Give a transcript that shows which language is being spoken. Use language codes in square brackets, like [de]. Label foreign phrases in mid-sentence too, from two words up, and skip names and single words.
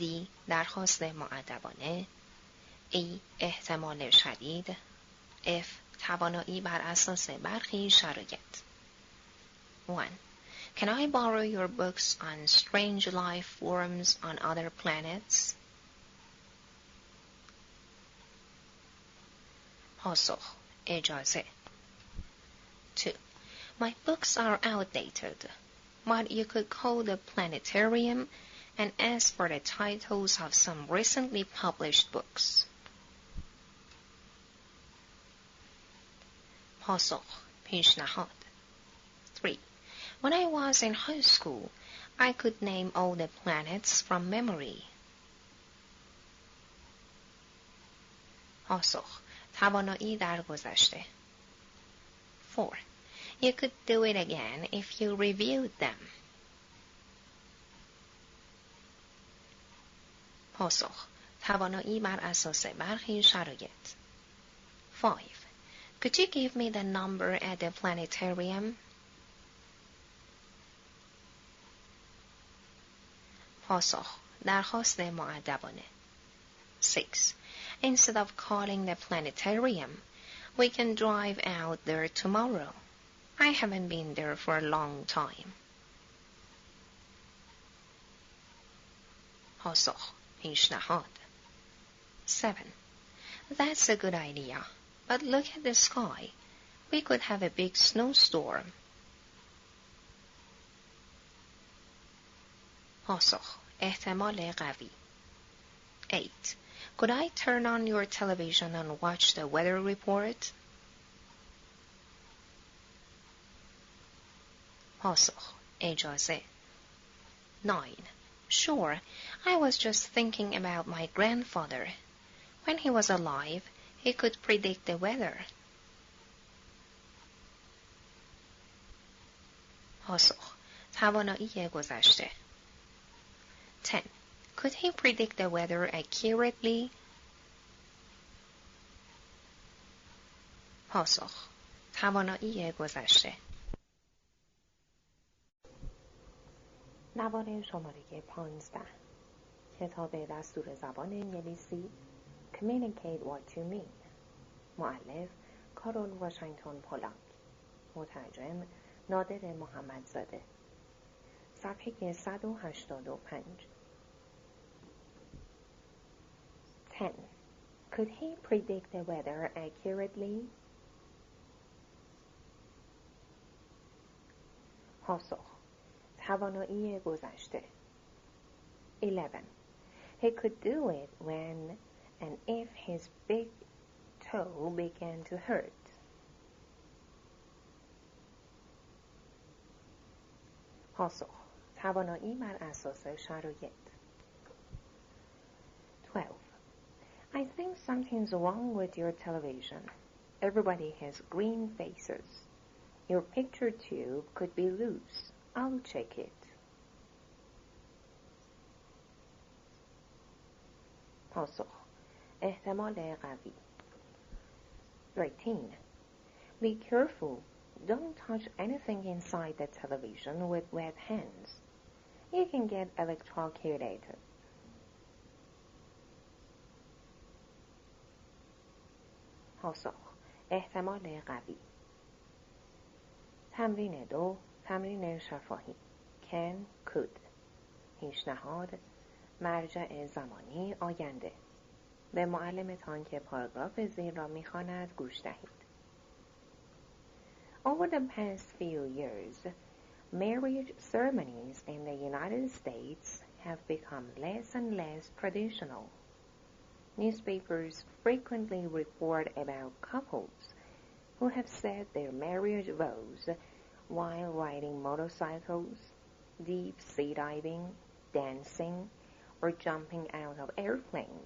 [fa] درخواست مؤدبانه. E. احتمال شدید. F. توانایی بر اساس برخی شرایط. 1. [en] Can I borrow your books on strange life forms on other planets? [fa] پاسخ: اجازه. 2. [en] My books are outdated, but you could call the planetarium and ask for the titles of some recently published books. [fa] پاسخ: پیشنهاد. 3. [en] When I was in high school, I could name all the planets from memory. [fa] پاسخ: توانایی در گذشته. 4. [en] You could do it again if you reviewed them. [fa] پاسخ: توانایی بر اساس برخی شرایط. 5. [en] Could you give me the number at the planetarium? [fa] پاسخ: درخواست مؤدبانه. 6. [en] Instead of calling the planetarium, we can drive out there tomorrow. I haven't been there for a long time. [fa] پاسخ، پیشنهاد. 7. [en] That's a good idea, but look at the sky. We could have a big snowstorm. [fa] پاسخ، احتمال قوی. 8. [en] Could I turn on your television and watch the weather report? [fa] پاسخ، اجازه. 9. [en] Sure, I was just thinking about my grandfather. When he was alive, he could predict the weather. [fa] پاسخ، توانایی گذشته. 10. [en] Could he predict the weather accurately? [fa] پاسخ، توانایی گذشته. نوار شماره 15. کتاب دستور زبان انگلیسی [en] Communicate what you mean. [fa] مؤلف کارول واشینگتن پولاک. مترجم نادر محمدزاده. صفحه 185. 10. [en] Could he predict the weather accurately? [fa] پاسخ، توانایی گذشته. 11. [en] He could do it when and if his big toe began to hurt. [fa] پاسخ، توانایی بر اساس شرایط. 12. [en] I think something's wrong with your television. Everybody has green faces. Your picture tube could be loose. I'll check it. [fa] پاسخ، احتمال قوی. 13. [en] Be careful. Don't touch anything inside the television with wet hands. You can get electrocuted. [fa] پاسخ، احتمال قوی. تمرین 2. تمرین شفاهی. [en] can, could. [fa] پیشنهاد، مرجع زمانی آینده. به معلمتان که پاراگراف زیر را می‌خواند گوش دهید. [en] Over the past few years, marriage ceremonies in the United States have become less and less traditional. Newspapers frequently report about couples who have said their marriage vows while riding motorcycles, deep sea diving, dancing, or jumping out of airplanes.